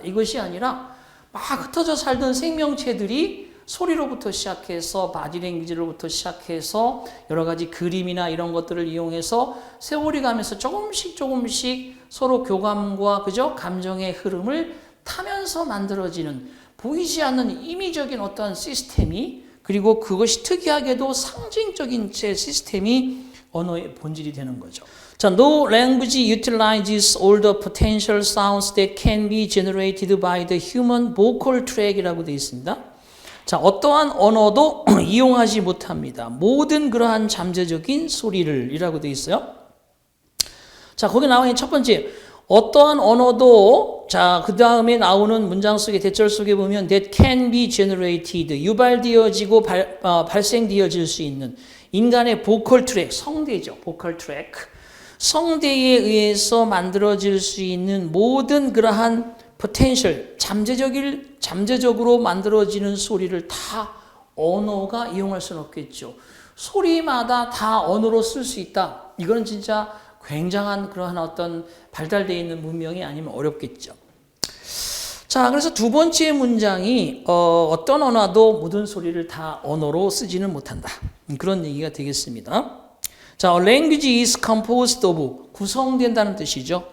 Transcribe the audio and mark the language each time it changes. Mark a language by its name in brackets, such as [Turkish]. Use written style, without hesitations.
[Korean] 이것이 아니라 막 흩어져 살던 생명체들이 소리로부터 시작해서 바디랭귀지로부터 시작해서 여러 가지 그림이나 이런 것들을 이용해서 세월이 가면서 조금씩 서로 교감과 그죠? 감정의 흐름을 타면서 만들어지는 보이지 않는 임의적인 어떤 시스템이, 그리고 그것이 특이하게도 상징적인 시스템이 언어의 본질이 되는 거죠. [English] 자, no language utilizes all the potential sounds that can be generated by the human vocal track이라고 [Korean] 되어 있습니다. 자, 어떠한 언어도 이용하지 못합니다. 모든 그러한 잠재적인 소리를 이라고 되어 있어요. 자, 거기 나와 있는 첫 번째, 어떠한 언어도, 자, 그 다음에 나오는 문장 속에 대절 속에 보면 [English] that can be generated, [Korean] 유발되어지고 발생되어질 수 있는 인간의 보컬 트랙, 성대죠. 보컬 트랙. 성대에 의해서 만들어질 수 있는 모든 그러한 potential, 잠재적으로 만들어지는 소리를 다 언어가 이용할 수는 없겠죠. 소리마다 다 언어로 쓸 수 있다. 이거는 진짜 굉장한 그러한 어떤 발달되어 있는 문명이 아니면 어렵겠죠. 자, 그래서 두 번째 문장이 어떤 언어도 모든 소리를 다 언어로 쓰지는 못한다. 그런 얘기가 되겠습니다. [English] 자, language is composed of, [Korean] 구성된다는 뜻이죠.